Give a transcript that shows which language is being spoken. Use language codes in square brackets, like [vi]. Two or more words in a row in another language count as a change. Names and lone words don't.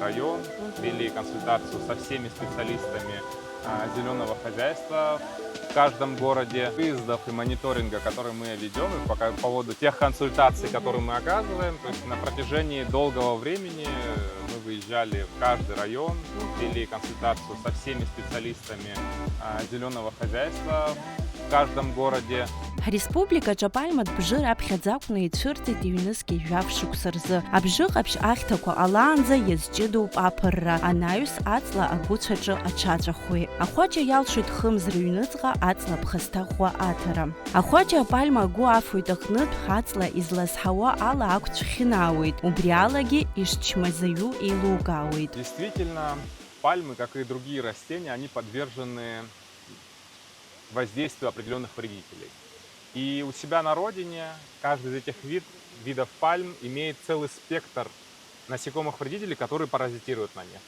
[ru] район, вели консультацию со всеми специалистами зеленого хозяйства в каждом городе, выездов и мониторинга, которые мы ведем, и по поводу тех консультаций, которые мы оказываем, то есть на протяжении долгого времени мы выезжали в каждый район, вели консультацию со всеми специалистами зеленого хозяйства в каждом городе. [ab] Республикаҿы апальматә бжьы раԥхьаӡа акәны ицәырҵит иҩнызқьи жәаф шықәса рзы. Абжьы ҟаԥшь ахьҭақәа ҟалаанӡа иазҷыдоуп аԥырра, анаҩс аҵла агәыцәаҿы аҽаҵәахуеит. Ахәаџьа иалшоит хымз рыҩныҵҟа аҵла ԥхасҭахуа аҭара. Ахәаџьа апальма агәы афоит аҟнытә аҵла излазҳауа ала ақәцә хьынаауеит. Убри алагьы ишчмазаҩу еилукаауеит. [ru] Действительно, пальмы, как и другие растения, они подвержены воздействию определенных вредителей. И у себя на родине каждый из этих видов пальм имеет целый спектр насекомых-вредителей, которые паразитируют на них.